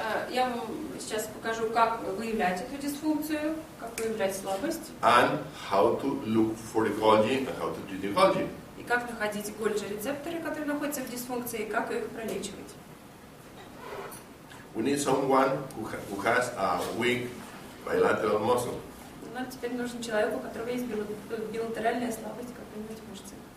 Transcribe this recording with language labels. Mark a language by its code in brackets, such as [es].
[ru] Я вам сейчас покажу, как выявлять эту дисфункцию, как выявлять слабость. [en] And how to look for the Golgi and how to treat the Golgi. [ru] И как находить Golgi-рецепторы, которые находятся в дисфункции, и как их пролечивать. [en] We need someone who has a weak bilateral muscle. [ru] Нам теперь нужен человек, у которого есть билатеральная слабость какой-нибудь мышцы.